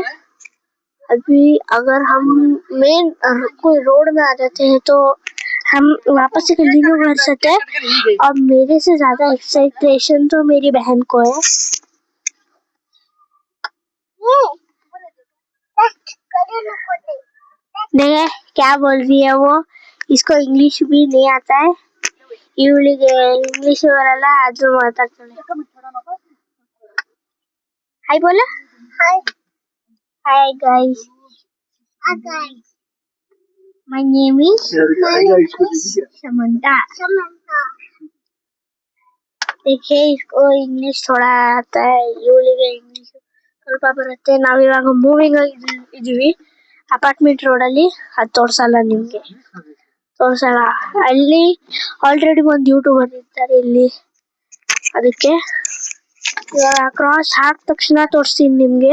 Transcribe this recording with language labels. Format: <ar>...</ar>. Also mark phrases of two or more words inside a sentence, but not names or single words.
<hi>अभी अगर हम मेन कोई रोड में आ जाते हैं तो हम वापस से कंटिन्यू कर सकते हैं. और मेरे से ज्यादा एक्साइटेशन तो मेरी बहन को है. नहीं, क्या बोल रही है वो? इसको इंग्लिश भी नहीं आता है.</hi> <kn>ಇವಳಿಗೆ ಇಂಗ್ಲಿಷ್ ಬರಲ್ಲ, ಆದ್ರೂ ಮಾತಾಡ್ತಾಳೆ.</kn> <en>Hi bola. Hi guys. My name is Samantha.</en> <hi>देखिए, इसको इंग्लिश थोड़ा आता है.</hi> <kn>ಇವಳಿಗೆ ಇಂಗ್ಲಿಷ್ ಸ್ವಲ್ಪ ಬರುತ್ತೆ. ನಾವಿವಾಗ ಮೂವಿಂಗ್ ಇದೀವಿ ಅಪಾರ್ಟ್ಮೆಂಟ್ ರೋಡ್ ಅಲ್ಲಿ. ಅದು ತೋರ್ಸಲ್ಲ ನಿಮ್ಗೆ. ತೋರ್ಸಲ್ಲ. ಅಲ್ಲಿ ಆಲ್ರೆಡಿ ಒಂದು ಯೂಟ್ಯೂಬರ್ ಇರ್ತಾರೆ ಇಲ್ಲಿ. ಅದಕ್ಕೆ ಇವಾಗ ಕ್ರಾಸ್ ಹಾಕಿದ ತಕ್ಷಣ ತೋರಿಸ್ತೀನಿ ನಿಮ್ಗೆ.</kn>